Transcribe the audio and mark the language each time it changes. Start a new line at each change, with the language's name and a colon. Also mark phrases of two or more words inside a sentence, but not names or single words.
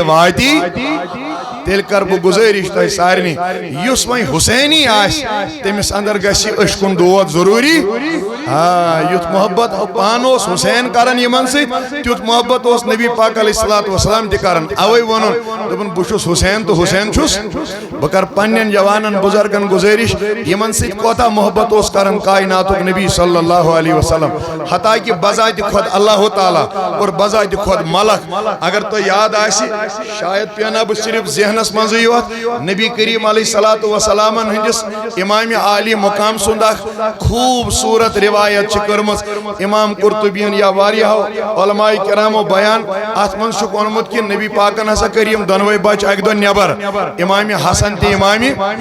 Kashmiri: واتی تیٚلہِ کر بہٕ گُزٲرِش تۄہہِ سارنٕے یُس وۄنۍ حُسینی آسہِ تٔمِس اندر گژھِ عشقُن دود ضروٗری یُتھ محبت پانہٕ اوس حُسین کران یِمن سۭتۍ تیُتھ محبت اوس نبی پاک علیہ
Arabic: الصلوۃ والسلام
Kashmiri: تہِ کران اوے ووٚنُن دوٚپُن بہٕ چھُس حُسین تہٕ حُسین چھُس بہٕ کر پننٮ۪ن جوانن بُزرگن گُزٲرِش یِمن سۭتۍ کوتاہ محبت اوس کران کائناتُک نبی
Arabic: صلی اللہ علیہ وسلم
Urdu: حتیٰ کہ بذاتِ خود اللہ تعالیٰ اور بذاتِ خود ملک
Kashmiri: اگر تۄہہِ یاد آسہِ شاید پینا بہٕ صرف ذہنس منٛزٕے یوت نبی کریم
Arabic: علیہ الصلوۃ
Kashmiri: والسلامن ہٕنٛدِس امام عالی مقام سُنٛد اکھ خوٗبصوٗرت روایت چھِ کٔرمٕژ امام قرطبیَن یا واریاہو علماء کرامو بیان اتھ منٛز چھُکھ ووٚنمُت کہ نبی پاکن ہسا کٔرۍ یِم دۄنوَے بچہٕ اکہِ دۄہ نٮ۪بر امام حسن تہٕ امام